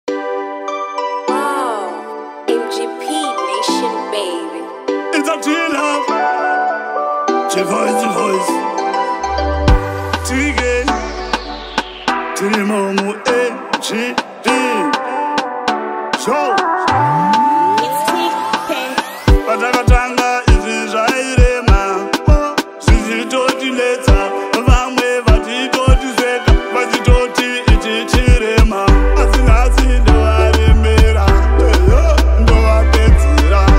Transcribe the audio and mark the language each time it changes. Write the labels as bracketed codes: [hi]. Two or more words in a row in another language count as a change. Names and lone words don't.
[en] Wow, M G P Nation, baby. It's a G Love. G Voice, G Voice. T K. [sn] Tiri mo mu M G P. Show. It's T K. Patakatanga izvi zvairema, zvizvitotinetsa, vamwe vachitotiseka, vachitoti ichi chirema. Asi nhasi ndovaremera, eyo, ndovapedzera.